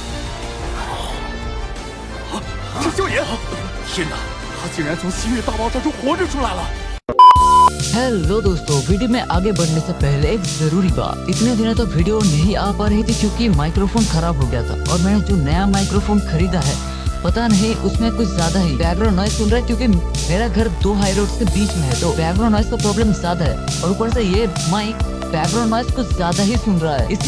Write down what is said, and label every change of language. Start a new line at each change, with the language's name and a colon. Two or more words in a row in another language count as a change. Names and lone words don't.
Chinese: 是舅爷！天哪，他竟然从西域大爆炸中活着出来了！
Hindi: हेलो दोस्तों, वीडियो में आगे बढ़ने से पहले एक जरूरी बात। इतने दिनों तो वीडियो नहीं आ पा रही थी क्योंकि माइक्रोफोन खराब हो गया था और मैंने जो नया माइक्रोफोन खरीदा है पता नहीं उसमें कुछ ज्यादा ही
English: background noise
Hindi: सुन रहा है क्योंकि मेरा घर 2
English: high road
Hindi: के बीच में है, तो
English: background noise
Hindi: का प्रॉब्लम ज्यादा है और ऊपर से ये
English: mic background noise
Hindi: कुछ ज्यादा ही सुन रहा है।